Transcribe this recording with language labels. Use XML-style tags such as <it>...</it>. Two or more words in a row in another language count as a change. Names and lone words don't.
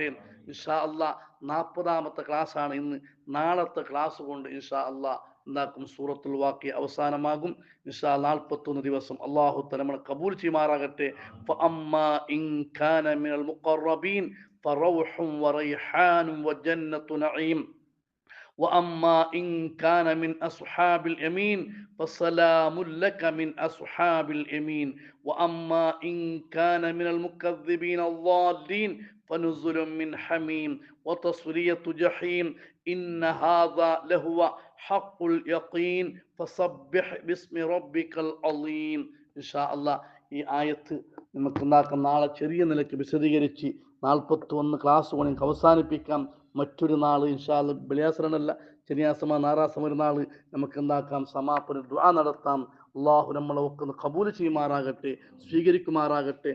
<ar>إن شاء الله</ar> <ml>40ാമത്തെ ക്ലാസ് ആണ് ഇന്ന്. നാളത്തെ ക്ലാസ് കൊണ്ട്</ml> <ar>إن شاء الله</ar> <ml>എന്താക്കും, സൂറത്തുൽ വാഖിയ അവസാനമാകും. ഇൻഷാ 41 ദിവസം</ml> <ar>الله تعالى</ar> <ml>നമ്മളെ കബൂൽ ചെയ്യുമാറാകട്ടെ.</ml> <ar>فأما إن كان من المقربين فروح وريحان وجنة نعيم وأما إن كان من أصحاب اليمين فسلام لك من أصحاب اليمين وأما إن كان من المكذبين الضالين فنزل من حميم وتصلية جحيم إن هذا لهو حق اليقين فسبح باسم ربك العظيم. إن شاء الله</ar> <ml>ഈ ആയത്ത് നമുക്ക് നാളെ ചെറിയ നിലയ്ക്ക് വിശദീകരിച്ച് 41 ക്ലാസ് കൊണ്ട് നമുക്ക് അവസാനിപ്പിക്കാം. മറ്റൊരു നാൾ</ml> <ar>إن شاء الله</ar> <ml>വെള്ളിയാഴ്ച ശനിയാഴ്ച ഞായറാഴ്ച ഒരു നാൾ നമുക്ക് എന്താക്കാം, സമാപന ദുആ നടത്താം. അള്ളാഹു നമ്മളെ ഒക്കെ കബൂൽ ചെയ്യുമാറാകട്ടെ, സ്വീകരിക്കുമാറാകട്ടെ.</ml>